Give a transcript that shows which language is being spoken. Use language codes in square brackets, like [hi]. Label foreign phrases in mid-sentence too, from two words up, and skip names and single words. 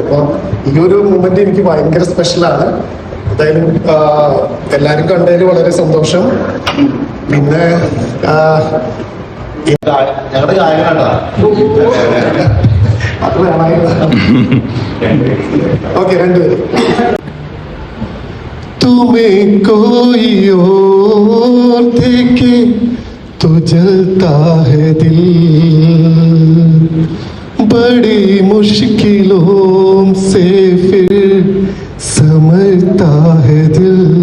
[ml] അപ്പൊ ഈ ഒരു മൂമെന്റ് എനിക്ക് ഭയങ്കര സ്പെഷ്യലാണ്. എന്തായാലും എല്ലാരും കണ്ടതിൽ വളരെ സന്തോഷം. പിന്നെ ഞങ്ങളുടെ ഗായകനാണ്. അത് വേണമായിരുന്നു. ഓക്കെ, രണ്ടുപേരും. [hi] तुम्हें कोई और देखे तो जलता है दिल, बड़ी मुश्किलों से फिर समझता है दिल,